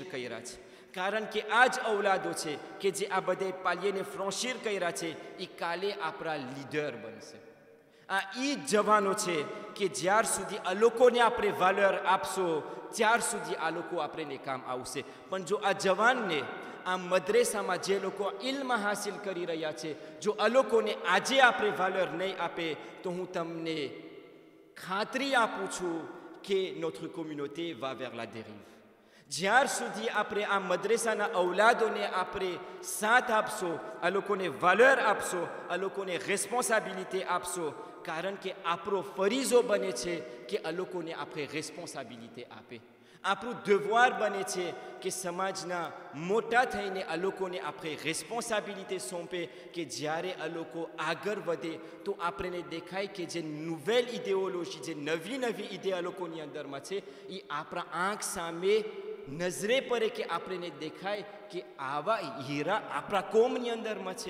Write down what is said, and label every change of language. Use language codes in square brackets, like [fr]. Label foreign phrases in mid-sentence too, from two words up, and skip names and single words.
[gu] કર્યા છે કારણ કે આ જ ઔલાદો છે કે જે આ બધે પાલીએને ફ્રોન્શીર કર્યા છે એ કાલે આપણા લીડર બનશે આ એ જ જવાનો છે કે જ્યાર સુધી આ લોકોને આપણે વાલર આપશો ત્યાર સુધી આ લોકો આપણને કામ આવશે પણ જો આ જવાનને આ મદ્રેસામાં જે લોકો ઇલ્મ હાસિલ કરી રહ્યા છે જો આ લોકોને આજે આપણે વાલર નહીં આપે તો હું તમને ખાતરી આપું છું કે [fr] notre communauté va vers la dérive. [gu] જ્યાર સુધી આપણે આ મદ્રેસાના ઔલાદોને આપણે સાથ આપશો, આ લોકોને વાલર આપશો, આ લોકોને રેસ્પોન્સાબિલિટી આપશો, કારણ કે આપણો ફરીઝો બને છે કે આ લોકોને આપણે રેસ્પોન્સાબિલિટી આપે. આપણું devoir બને છે કે સમાજના મોટા થઈને આ લોકોને આપણે રેસ્પોન્સાબિલિટી સોંપે કે જ્યારે આ લોકો આગળ વધે તો આપણને દેખાય કે જે [fr] nouvelle idéologie, [gu] જે નવી નવી ઇડિયા લોકોની અંદરમાં છે એ આપણા આંખ સામે નજરે પડે કે આપણને દેખાય કે આવા હીરા આપણા કોમની અંદરમાં છે.